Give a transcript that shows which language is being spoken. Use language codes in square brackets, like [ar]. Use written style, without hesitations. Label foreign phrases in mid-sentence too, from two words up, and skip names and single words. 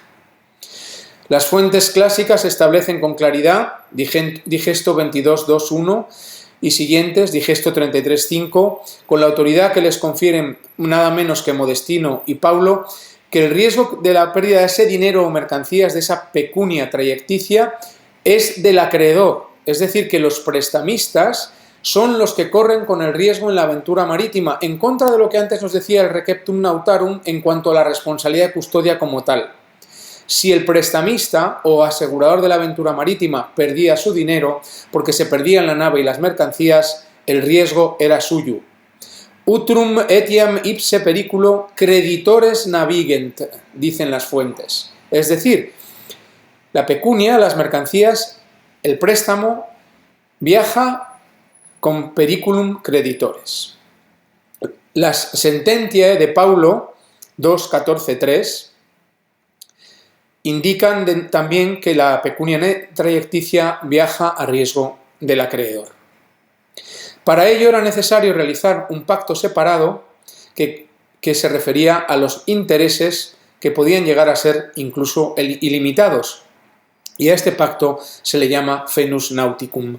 [es] Las fuentes clásicas establecen con claridad, Digesto 22, 2, 1 y siguientes, Digesto 33, 5, con la autoridad que les confieren nada menos que Modestino y Paulo, que el riesgo de la pérdida de ese dinero o mercancías, de esa [la] pecunia traiecticia, [es] es del acreedor. Es decir, que los prestamistas son los que corren con el riesgo en la aventura marítima, en contra de lo que antes nos decía el [la] Receptum Nautarum [es] en cuanto a la responsabilidad de custodia como tal. Si el prestamista o asegurador de la aventura marítima perdía su dinero porque se perdían la nave y las mercancías, el riesgo era suyo. [la] Utrum etiam ipse periculo creditores navigent, [es] dicen las fuentes. Es decir, la pecunia, las mercancías, el préstamo, viaja con [la] periculum creditores. [es] Las sententiae de Paulo 2, 14, 3 indican también que la [la] pecunia traiecticia [es] viaja a riesgo del acreedor. Para ello era necesario realizar un pacto separado que se refería a los intereses que podían llegar a ser incluso ilimitados, y a este pacto se le llama [la] fenus nauticum.